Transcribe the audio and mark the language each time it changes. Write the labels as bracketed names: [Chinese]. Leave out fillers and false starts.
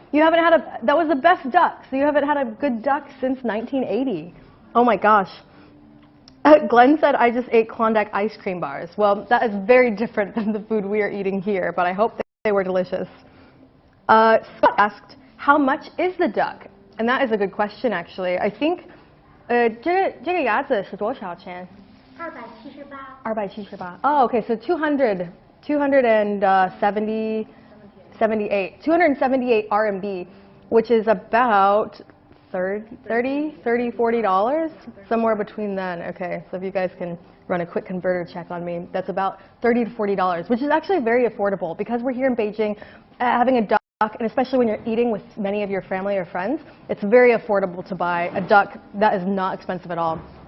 [English] You haven't had that was the best duck, so you haven't had a good duck since 1980. Oh my gosh. Glenn said, I just ate Klondike ice cream bars. Well, that is very different than the food we are eating here, but I hope they were delicious. Scott asked, how much is the duck? And that is a good question, actually. I think, [Chinese] 这个鸭子是多少钱? 278. [English] Oh, okay, so 278 RMB, which is about $40, somewhere between then. Okay, so if you guys can run a quick converter check on me, that's about $30 to $40, which is actually very affordable because we're here in Beijing, having a duck, and especially when you're eating with many of your family or friends, it's very affordable to buy a duck that is not expensive at all.